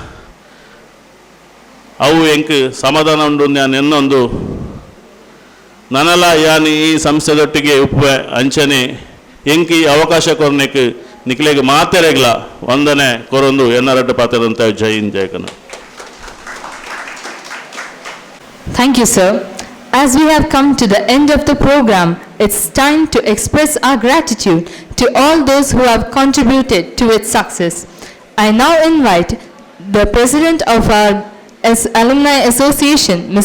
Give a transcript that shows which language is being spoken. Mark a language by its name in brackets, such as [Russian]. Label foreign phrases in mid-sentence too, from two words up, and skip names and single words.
[Tulu] ಅವು ಎಂಕ್ ಸಮಾಧಾನ ಉಂಡು ನಾನು ಇನ್ನೊಂದು ನನಲ ಯಾನ್ ಈ ಸಂಸ್ಥೆದೊಟ್ಟಿಗೆ ಉಪ್ಪೆ ಅಂಚನೆ ಎಂಕ್ ಈ ಅವಕಾಶ ಕೊರ್ನೆಕ್ ನಿಖಿಲೆಗೆ ಮಾತೆರೆಗ್ಲ ವಂದನೆ ಕೊರೊಂದು ಎನ್ನರಡ್ಡು ಪಾತ್ರದಂತ ಜೈ ಹಿಂದ್ ಜೈ ಕನ್ನಡ. [English] Thank you, sir. As we have come to the end of the program, it's time to express our gratitude to all those who have contributed to its success. I now invite the President of our Alumni Association, Ms.